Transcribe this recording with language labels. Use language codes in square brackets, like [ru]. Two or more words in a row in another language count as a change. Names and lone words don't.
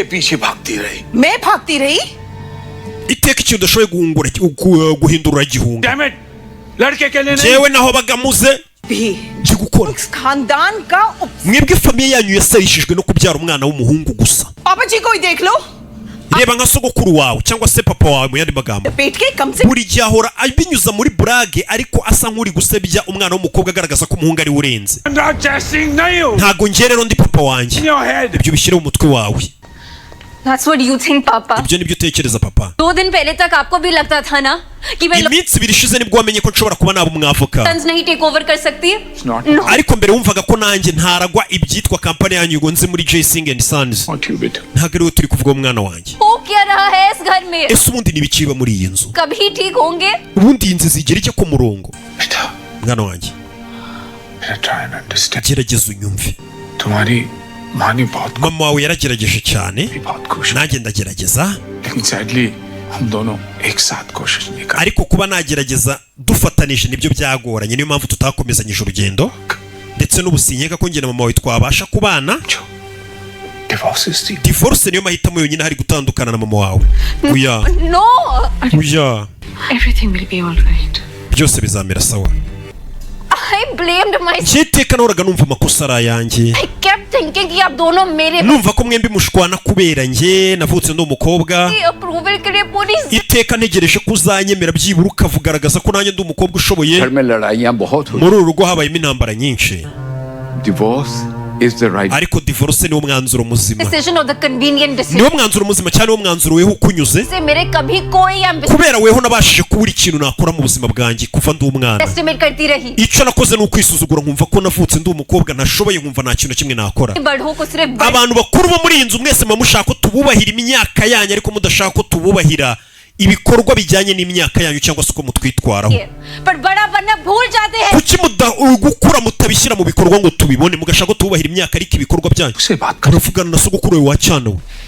[rw] iteka ikintu udashoboye guhindura gihunga jewe naho bagamuze gukora mwebwe famiye yanyu yasarishijwe no kubyara umwana w'umuhungu gusa reba nka sogokuru wawe cyangwa se papa wawe mu yandi magambo buri gihe ahora abinyuza muri burage ariko asa nk'uri gusebya umwana w'umukobwa agaragaza ko umuhungu ari urenze ntago njye rero ndi papa wanjye ibyo bishyire mu mutwe wawe [en] That's what you think, Papa. [rw] ibyo nibyo utekereza papa [hi] 2 दिन पहले तक आपको भी लगता था ना कि मैं [rw] iminsi ibiri ishize nibwo wamenye ko nshobora kuba naba umwavoka [hi] नहीं [en] take over [hi] कर सकती है [rw] ariko mbere wumvaga ko nanjye ntaragwa ibyitwa kampani yanyu ngo nzi muri J-Sing and Sons ntabwo ariwe turi kuvuga umwana wanjye [hi] हो क्या रहा है इस घर में [rw] ese ubundi nibikiba muri iyi nzu [hi] कभी ठीक होंगे [rw] ubundi iyi nzu zigera ijya ku murongo mwana wanjye gerageza unyumve mama wawe yaragerageje cyane nanjye ndagerageza ariko kuba nagerageza dufatanije nibyo byagoranye niyo mpamvu tutakomezanyije urugendo ndetse n'ubusinyeka ko njye na mama wawe twabasha kubana divorce niyo mahitamo yonyine hari gutandukana na mama wawe uya [en] Everything will be all right. [rw] byose bizamera sawa [en] I blamed myself. [rw] Njyiteka nahoraga numva amakosa ari ayanjye. [en] I kept thinking [hi] कि आप दोनों मेरे [rw] numva ko mwembi mushwana kubera njye navutse ndi umukobwa [hi] approval के लिए पूरी [rw] iteka ntegereje kuzanyemera byibura ukavugaragaza ko nanjye ndi umukobwa ushoboye muri uru rugo habayemo intambara nyinshi ariko divorce ni umwanzuro muzima niwo mwanzuro muzima cyane niwo mwanzuro weho ukunyuze kubera weho nabashije kubura ikintu nakora mu buzima bwanjye kuva ndi umwana icyo nakoze ni ukwisuzugura nkumva ko navutse ndi umukobwa ntashoboye nkumva nta kintu kimwe nakora abantu bakuru bo muri iyi nzu mwese muba mushaka ko tububahira imyaka yanyu ariko mudashaka ko tububahira ibikorwa bijyanye n'imyaka yanyu cyangwa se uko mutwitwaraho kuki gukura mutabishyira mu bikorwa ngo tubibone mugashaka ko tububahira imyaka ariko ibikorwa byanyu uravugana na sogokuru we wacana we